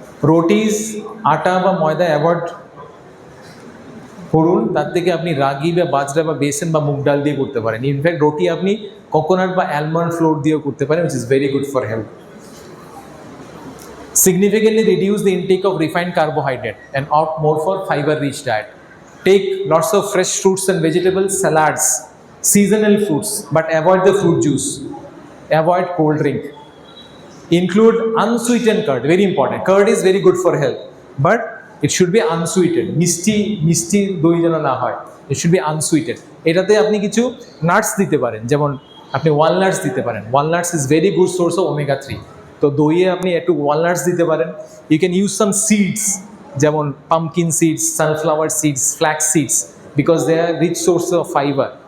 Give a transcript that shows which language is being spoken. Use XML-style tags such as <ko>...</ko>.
<bn>Rotis, আটা বা ময়দা অ্যাভয়েড করুন. তার থেকে আপনি রাগি বা বাজরা বা বেসন বা মুগ ডাল দিয়ে করতে পারেন. ইনফ্যাক্ট রুটি আপনি কোকোনাট বা অ্যালমন্ড ফ্লোর দিয়েও করতে পারেন,</bn> <en>which is very good for health. Significantly reduce the intake of refined carbohydrate and opt more for fiber-rich diet. Take lots of fresh fruits and vegetables, salads, seasonal fruits, but avoid the fruit juice. Avoid cold drink. Include unsweetened curd, very important. Curd is very good for health, but it should be unsweetened.</en> <bn>মিষ্টি দই যেন না হয়.</bn> <en>It should be unsweetened.</en> <bn>এটাতে আপনি কিছু nuts দিতে পারেন, যেমন আপনি ওয়ালনাটস দিতে পারেন.</bn> <en>Walnuts is very good source of omega 3.</en> <bn>তো দইয়ে আপনি একটু ওয়ালনাটস দিতে পারেন.</bn> <en>You can use some seeds, যেমন pumpkin seeds, sunflower seeds, flax seeds, because they are rich source of fibre.</en>